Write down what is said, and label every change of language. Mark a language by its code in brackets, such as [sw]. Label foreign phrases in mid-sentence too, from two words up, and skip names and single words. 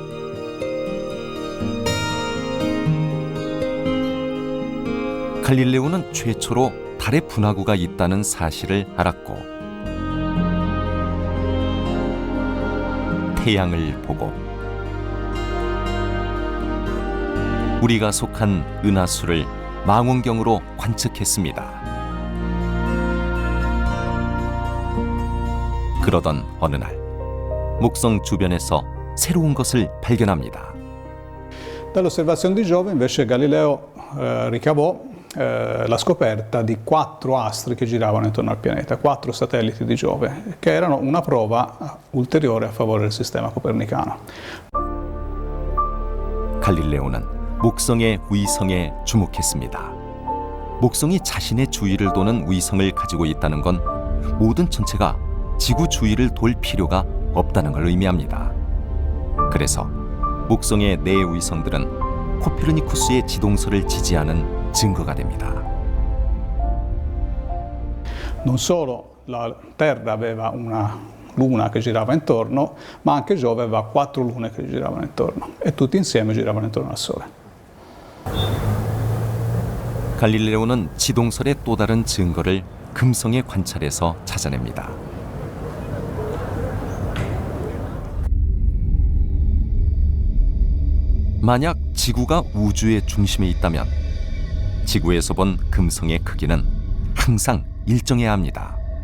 [ko] 갈릴레오는 최초로 달의 분화구가 있다는 사실을 알았고 태양을 보고 우리가 속한 은하수를 망원경으로 관측했습니다. 그러던 어느 날 목성 주변에서 새로운 것을 발견합니다. [it] Dall'osservazione di Giove invece Galileo ricavò la scoperta di 4 astri che giravano intorno al pianeta, 4 satelliti di Giove, che erano una prova ulteriore a favore del sistema copernicano. [ko] 갈릴레오는 목성의 위성에 주목했습니다. 목성이 자신의 주위를 도는 위성을 가지고 있다는 건 모든 천체가 지구 주위를 돌 필요가 없다는 걸 의미합니다. 그래서 목성의 4 위성들은 코페르니쿠스의 지동설을 지지하는 증거가 됩니다. [it] Non solo la Terra aveva una luna che girava intorno, ma anche Giove aveva 4 lune che giravano intorno e tutti insieme giravano intorno al Sole. [ko] 갈릴레오는 지동설의 또 다른 증거를 금성의 관찰에서 찾아냅니다. 만약 지구가 우주의 중심에 있다면 지구에서 본 금성의 크기는 항상 일정해야 합니다.